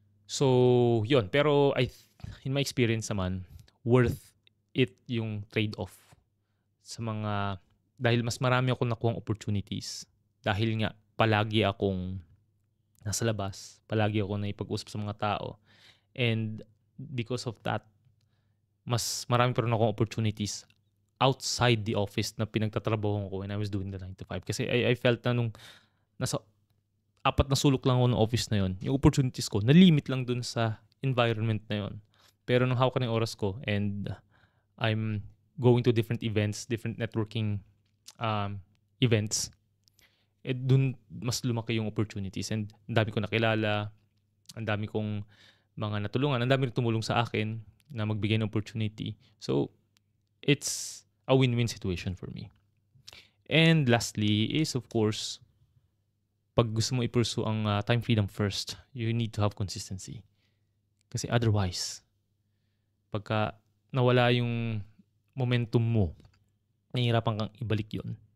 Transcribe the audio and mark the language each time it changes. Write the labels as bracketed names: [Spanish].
[Filipino] So, yun. Pero [English] in my experience [Filipino] naman, worth it yung trade-off sa mga, dahil mas marami akong nakuhang opportunities. Dahil nga, palagi akong nasa labas, palagi ako naipag-usap sa mga tao. [English] And because of that, [Filipino] mas marami pa rin akong [English] opportunities outside the office [Filipino] na pinagtatrabaho ko [English] when I was doing the 9 to 5. [Filipino] Kasi [English] I felt [Filipino] na nung nasa 4 na sulok lang ako ng office na yon, yung opportunities ko, na-limit lang dun sa environment na yon. Pero nung hawak ko ng oras ko [English] and I'm going to different events, different networking events, [Filipino] dun mas lumaki yung opportunities. And ang dami ko nakilala, ang dami kong mga natulungan, ang dami rin tumulong sa akin na magbigay ng opportunity. [English] So, it's a win-win situation for me. And lastly is, of course, [Filipino] pag gusto mo [English] i-pursue ang time freedom first, you need to have consistency. [Filipino] Kasi otherwise, pagka nawala yung momentum mo, nahihirapan kang ibalik yon.